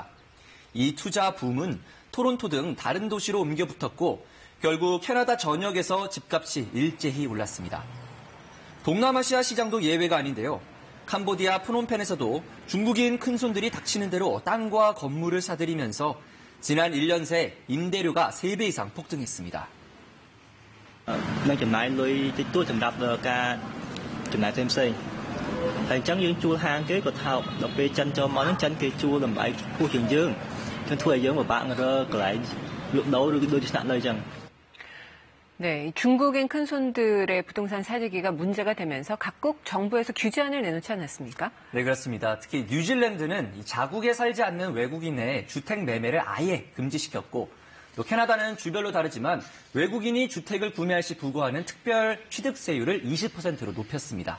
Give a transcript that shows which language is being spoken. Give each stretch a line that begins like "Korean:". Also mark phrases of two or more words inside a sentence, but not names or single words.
Korean: 이 투자 붐은 토론토 등 다른 도시로 옮겨 붙었고 결국 캐나다 전역에서 집값이 일제히 올랐습니다. 동남아시아 시장도 예외가 아닌데요. 캄보디아 프놈펜에서도 중국인 큰손들이 닥치는 대로 땅과 건물을 사들이면서 지난 1년 새 임대료가 3배 이상 폭등했습니다.
Khmer: នឹងចំណាយលុយតិចតួចសម្រាប់ការចំណាយផ្សេងៗហើយអញ្ចឹងយើងជួលហាងគេក៏ថោកដល់ពេលចិនចូលមកហ្នឹងចិនគេជួលតម្លៃខ្ពស់ជាងយើងធ្វើឲ្យយើងពិបាករកកន្លែងលក់ដូរឬដូចស្នាក់នៅអញ្ចឹង
Korean: 네, 중국인 큰손들의 부동산 사재기가 문제가 되면서 각국 정부에서 규제안을 내놓지 않았습니까? 네, 그렇습니다. 특히 뉴질랜드는 자국에 살지 않는 외국인의 주택 매매를 아예 금지시켰고 또 캐나다는 주별로 다르지만 외국인이 주택을 구매할 시 부과하는 특별 취득세율을 20%로 높였습니다.